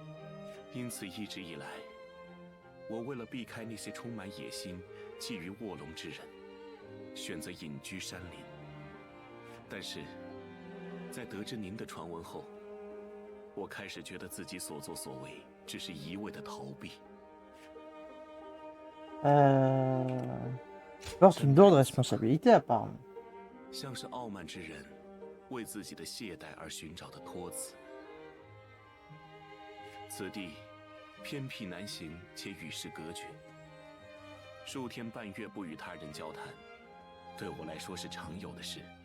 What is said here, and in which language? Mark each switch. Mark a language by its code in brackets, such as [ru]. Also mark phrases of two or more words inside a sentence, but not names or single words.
[zh] 因此一直以来，我为了避开那些充满野心、觊觎卧龙之人，选择隐居山林。但是。在得知您的传闻后，我开始觉得自己所作所为只是一味的逃避。 [fr] porte une lourde responsabilité apparemment. [zh] 像是傲慢之人为自己的懈怠而寻找的托词。此地偏僻难行，且与世隔绝，数天半月不与他人交谈，对我来说是常有的事。